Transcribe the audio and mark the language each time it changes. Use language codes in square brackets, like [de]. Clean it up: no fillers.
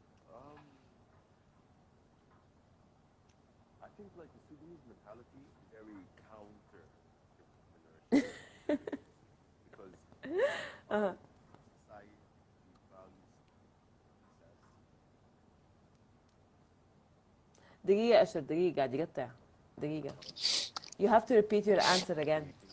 [en] Um, I think like the Sudanese mentality is very counter entrepreneurship because our society values success. [ar] دقيقة أشر دقيقة قاعد يقطع دقيقة. [en] You have to repeat your answer again.